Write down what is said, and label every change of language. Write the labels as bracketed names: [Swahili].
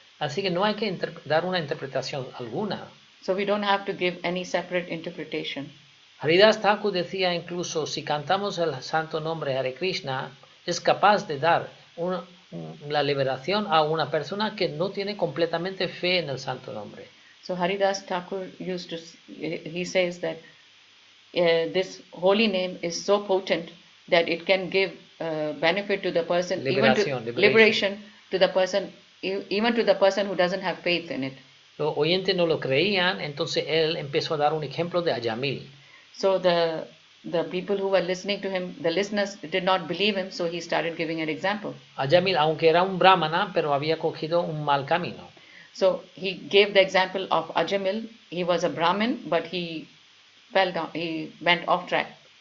[Spanish] Así que no hay que dar una interpretación alguna. [English] So we don't have to give any separate interpretation. [Spanish] Haridas Thakur decía incluso, si cantamos el santo nombre Hare Krishna, es capaz de dar la liberación a una persona que no tiene completamente fe en el santo nombre. [English] So Haridas Thakur he says that this holy name is so potent that it can give benefit to the person, liberation to the person, even to the person who doesn't have faith in it. [Spanish] Los oyentes no lo creían, entonces él empezó a dar un ejemplo de Ayamil. [English] So the people who were listening to him, the listeners did not believe him, so he started giving an example. [Spanish] Ayamil, aunque era un brahmana, pero había cogido un mal camino. [English] So he gave the example of Ajamil. He was a Brahmin, but he fell down, he went off track.